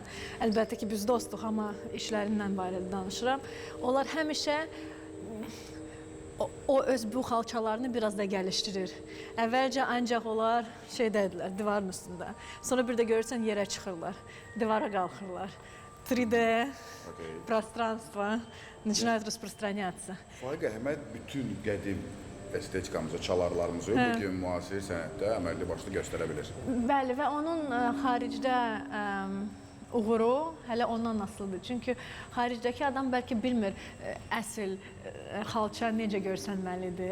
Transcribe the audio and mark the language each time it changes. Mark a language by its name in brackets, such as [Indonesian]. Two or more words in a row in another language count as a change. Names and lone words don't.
[Azerbaijani] Əlbəttə ki, biz dostuq, amma işlərindən barədə danışıram. Onlar həmişə o öz bu xalçalarını biraz da gəlişdirir. Əvvəlcə ancaq onlar şeydədirlər, divarın üstündə. Sonra bir də görürsən yerə çıxırlar, divara qalxırlar. [Russian] 3D, пространство начинают распространяться. [Azerbaijani] Faiq Əhməd bütün qədim estetikamızı, çalarlarımızı bugün müasir sənətdə əməlli başlı göstərə bilir. Bəli, və onun xaricdə uğuru hələ ondan asılıdır. Çünki xaricdəki adam bəlkə bilmir əsl xalça necə görsənməlidir.